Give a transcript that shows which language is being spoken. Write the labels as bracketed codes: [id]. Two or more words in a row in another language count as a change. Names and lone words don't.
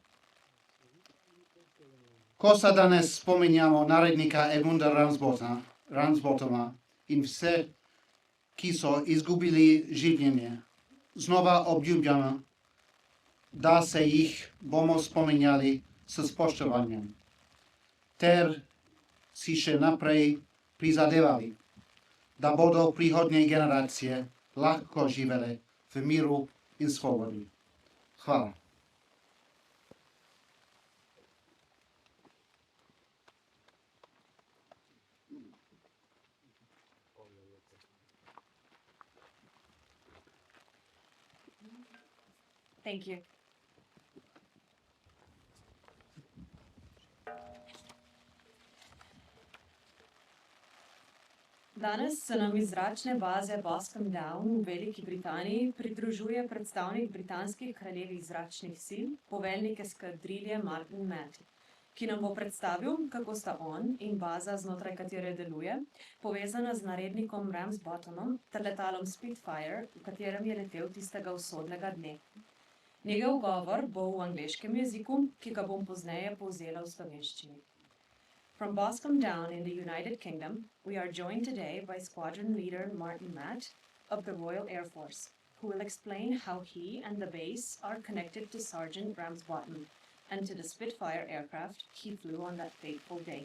[sl] Ko se danes spominjamo narednika Edmunda Ramsbothama in vse, ki so izgubili življenje, znova obljubljamo, da se jih bomo spominjali s spoštovanjem, ter si še naprej prizadevali, da bodo prihodnje generacije lahko živele v miru in svobodi. Hvala. [en] Thank you. [sl] Danes se nam iz zračne baze Boscombe Down v Veliki Britaniji pridružuje predstavnik britanskih kraljevih zračnih sil, poveljnik eskadrilje Martin Matt. ki nam bo predstavil, kako sta on in baza, znotraj katere deluje, povezana z narednikom Ramsbottomom ter letalom Spitfire, v katerem je letel tistega usodnega dne. Njegov govor bo v angleškem jeziku, ki ga bom pozneje povzela v slovenščini. [en] From Boscombe Down in the United Kingdom, we are joined today by Squadron Leader Martin Matt of the Royal Air Force, who will explain how he and the base are connected to Sergeant Ramsbottom and to the Spitfire aircraft he flew on that fateful day.